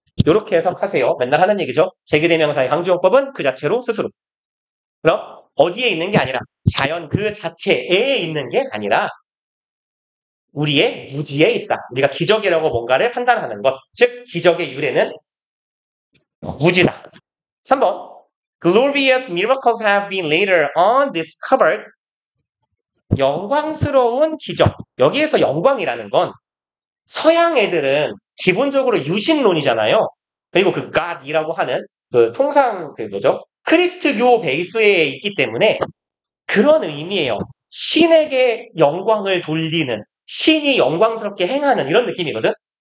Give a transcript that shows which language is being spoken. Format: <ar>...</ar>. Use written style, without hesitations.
<ko>이렇게 해석하세요. 맨날 하는 얘기죠. 제귀대명사의 강조용법은 그 자체로 스스로. 그럼 어디에 있는 게 아니라 자연 그 자체에 있는 게 아니라 우리의 무지에 있다. 우리가 기적이라고 뭔가를 판단하는 것. 즉 기적의 유래는 무지다.</ko> <en>3번 Glorious miracles have been later on discovered.</en> <ko>영광스러운 기적. 여기에서 영광이라는 건 서양 애들은 기본적으로 유신론이잖아요. 그리고 그 God이라고 하는 그 통상 그 뭐죠? 크리스트교 베이스에 있기 때문에 그런 의미예요. 신에게 영광을 돌리는, 신이 영광스럽게 행하는 이런 느낌이거든.</ko>